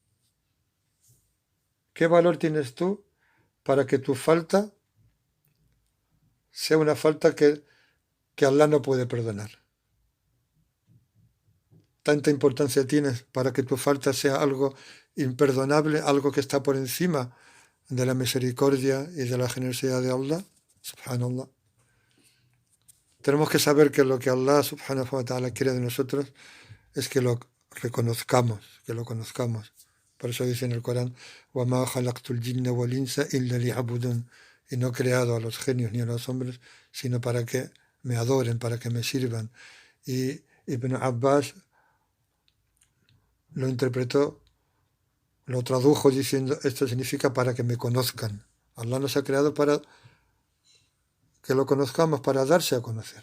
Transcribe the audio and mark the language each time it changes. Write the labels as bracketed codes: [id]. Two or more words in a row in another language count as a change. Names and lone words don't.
[es] ¿Qué valor tienes tú para que tu falta sea una falta que Allah no puede perdonar? Tanta importancia tienes para que tu falta sea algo imperdonable, algo que está por encima de la misericordia y de la generosidad de Allah. Subhanallah. Tenemos que saber que lo que Allah [ar] سبحانه وتعالى [es] quiere de nosotros es que lo reconozcamos, que lo conozcamos. Por eso dice en el Corán, [ar] وَمَا خَلَقْتُ الْجِنَّ وَالْإِنسَ إِلَّا لِيَعْبُدُونِ, [es] y no he creado a los genios ni a los hombres, sino para que me adoren, para que me sirvan. Y Ibn Abbas lo interpretó, lo tradujo diciendo, esto significa para que me conozcan. Allah nos ha creado para que lo conozcamos, para darse a conocer.